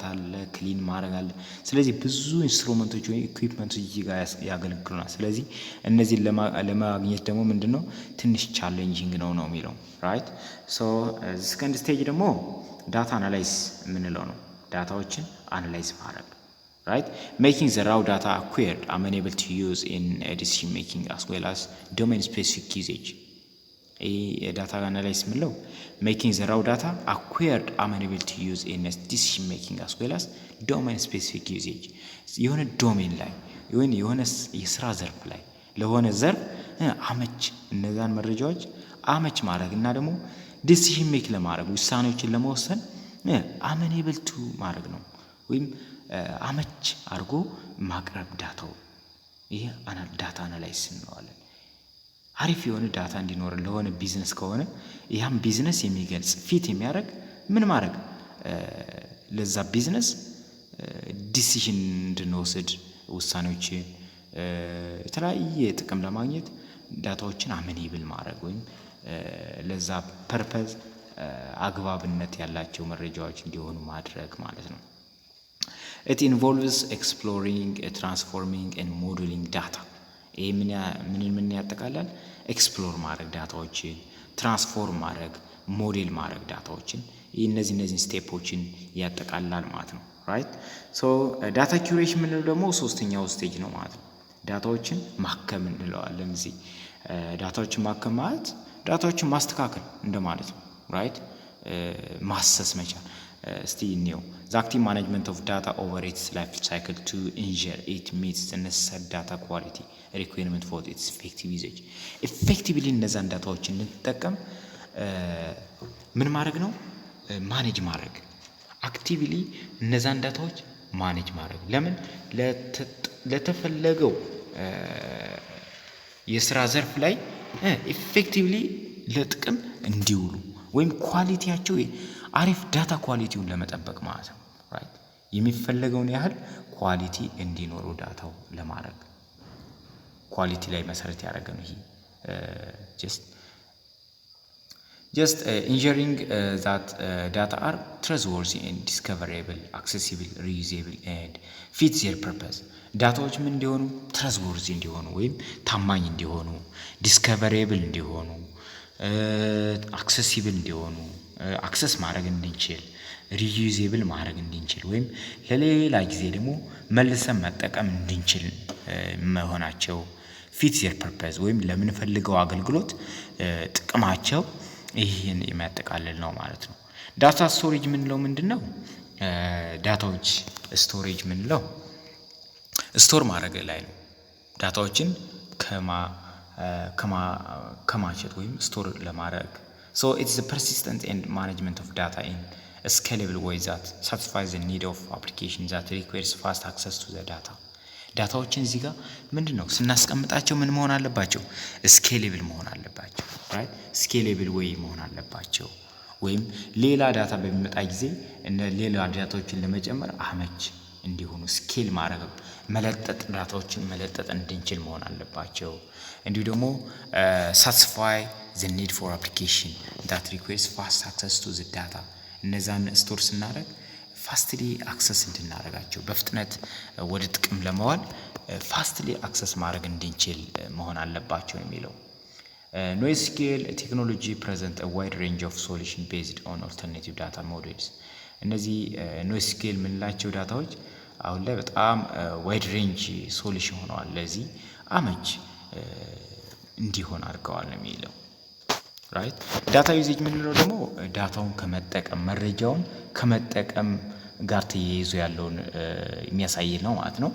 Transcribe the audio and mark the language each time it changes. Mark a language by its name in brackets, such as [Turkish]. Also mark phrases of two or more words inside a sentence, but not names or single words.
[Amharic] አለ፣ ክሊን ማድረግ አለ። ስለዚህ ብዙ ኢንስትሩመንቶች ወይ ኢኩዊፕመንቶች እዚህ ጋር ያገለግሉናል። ስለዚህ እነዚህን ለማግኘት ደግሞ ምንድነው ትንሽ ቻሌንጂንግ ነው የሚለው ራይት። [English] so second stage [Amharic] ደግሞ [English] data analyze [Amharic] የምንለው ነው። ዳታዎችን አናላይዝ ማድረግ [English] right, making the raw data acquired amenable to use in decision making as well as domain specific usage. data analyze [Amharic] ምንለው [English] making the raw data acquired amenable to use in decision making as well as domain specific usage. [Amharic] የሆነ ዶሜን ላይ የሆነ የስራ ዘርፍ ላይ ለሆነ ዘርፍ አመች እነዛን መረጃዎች አመች ማድረግ እና ደግሞ [English] decision make [Amharic] ለማድረግ ውሳኔዎችን ለመወሰን [English] amenable to [Amharic] ማድረግ ነው ወይም አመች አድርጎ ማቅረብ ዳታው። ይሄ ዳታ አናላይዝ እንለዋለን። አሪፍ የሆነ ዳታ እንዲኖር ለሆነ ቢዝነስ ከሆነ ያም ቢዝነስ የሚገልጽ ፊት የሚያደርግ ምን ማድረግ ለዛ ቢዝነስ ዲሲዥን እንድንወስድ ውሳኔዎችን የተለያየ ጥቅም ለማግኘት ዳታዎችን አሜኔብል ማድረግ ወይም ለዛ ፐርፐዝ አግባብነት ያላቸው መረጃዎች እንዲሆኑ ማድረግ ማለት ነው። [English] It involves exploring, transforming and modeling data. [Amharic] ይሄ ምን ያጠቃላል? ኤክስፕሎር ማድረግ ዳታዎችን፣ ትራንስፎርም ማድረግ፣ ሞዴል ማድረግ ዳታዎችን፣ እነዚህ ስቴፖችን ያጠቃላል ማለት ነው ራይት። ሶ [English] data curation [Amharic] ምንለው ደግሞ ሶስተኛው ስቴጅ ነው ማለት ነው። ዳታዎችን ማከም እንለዋለን። እዚህ ዳታዎችን ማከም ማለት ዳታዎችን ማስተካከል እንደማለት ነው ራይት። ማሰስ መቻል እስቲ እንየው። [English] The active management of data over its life cycle to ensure it meets the necessary data quality requirement for its effective usage. [Amharic] Effectively እነዛን ዳታዎችን እንጠቀም ምን ማድረግ ነው? ማኔጅ ማድረግ። አክቲቭሊ እነዛን ዳታዎች ማኔጅ ማድረግ። ለምን? ለተፈለገው የስራ ዘርፍ ላይ ኢፌክቲቭሊ ለጥቅም እንዲውሉ ወይም ኳሊቲያቸው አሪፍ ዳታ ኳሊቲውን ለመጠበቅ ማለት ነው ራይት። የሚፈለገውን ያህል ኳሊቲ እንዲኖሩ ዳታው ለማድረግ ኳሊቲ ላይ መሰረት ያደረገ ነው። ይሄ [English] just ensuring that data are trustworthy and discoverable, accessible, reusable and fit their purpose. [Amharic] ዳታዎች ምን እንዲሆኑ? trustworthy እንዲሆኑ ወይም ታማኝ እንዲሆኑ፣ discoverable እንዲሆኑ፣ accessible እንዲሆኑ፣ አክሰስ ማድረግ እንድንችል፣ ሪዩዜብል ማድረግ እንድንችል ወይም ለሌላ ጊዜ ደግሞ መልሰን መጠቀም እንድንችል መሆናቸው [English] fit their purpose [Amharic] ወይም ለምንፈልገው አገልግሎት ጥቅማቸው ይሄን የሚያጠቃልል ነው ማለት ነው። [English] data storage [Amharic] ምንለው ምንድነው? ዳታዎች ስቶሬጅ ምንለው ስቶር ማድረግ ላይ ነው። ዳታዎችን ከማቸት ወይም ስቶር ለማድረግ [English] So it's the persistent and management of data in a scalable way that satisfies the need of applications that requires fast access to the data. [Amharic] ዳታዎችን እዚህ ጋር ምንድነው ስናስቀምጣቸው ምን መሆን አለባቸው? ስኬሌብል መሆን አለባቸው ራይት። ስኬሌብል ወይ መሆን አለባቸው ወይም ሌላ ዳታ በሚመጣ ጊዜ ሌላ ዳታዎችን ለመጨመር አመች እንዲሆኑ ስኬል ማድረግ መለጠጥ ዳታዎችን መለጠጥ እንድንችል መሆን አለባቸው። እንዲሁ ደግሞ [English] satisfy the need for application that requires fast access to the data. [Amharic] እነዛን ስቶር ስናደርግ [English] fastly access [Amharic] እንድናደርጋቸው በፍጥነት ወደ ጥቅም ለማዋል [English] fastly access [Amharic] ማድረግ እንድንችል መሆን አለባቸው የሚለው። [English] NoSQL technology present a wide range of solution based on alternative data models. [Amharic] እነዚህ NoSQL የምንላቸው ዳታዎች አሁን ላይ በጣም [English] wide range solution [Amharic] ሆነዋል። ለዚህ አመች እንዲሆን አድርገዋል ነው የሚለው ራይት። ዳታ ዩዜጅ ምንለው ደግሞ ዳታውን ከመጠቀም መረጃውን ከመጠቀም ጋር ተያይዞ ያለውን የሚያሳይ ነው ማለት ነው።